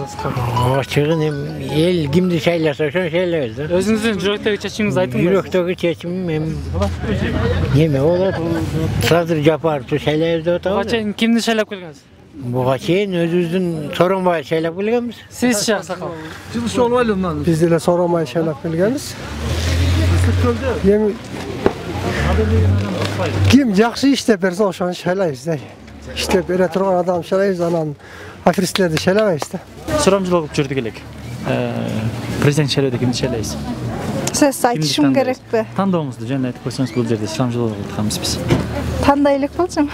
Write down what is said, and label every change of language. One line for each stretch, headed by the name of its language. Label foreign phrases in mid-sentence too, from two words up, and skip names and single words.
Kyrgyz: Ачыгын эл кимди шайласа ошону шайлайбыз да. Өзүңүздүн жүрөктөгү чечимиңизди айтыңыз. Жүрөктөгү чечимим неме болот? Садыр Жапаровду шайлайбыз деп атабыз. Буга чейин кимди шайлап келгенсиз? Буга чейин өзүбүздүн Сооронбай шайлап келгенбиз. Сизчи аксакал? Жылыш болбойлу мындан. Биз да Сооронбай шайлап келгенбиз. Kim жақсы иштеп берсе ошону шайлайбыз да. İştep бере турган адам шайлайбыз, анан аферисттерди шайлабайбыз да. Сурамжылык кылып жүрдүк элек. Президент шайлоодо кимди шайлайсыз? Сөз айтышым керекпи? Тандооңузду жөн айтып койсоңуз, бул жерде сурамжылык кылганбыз биз. Тандай элек болчум.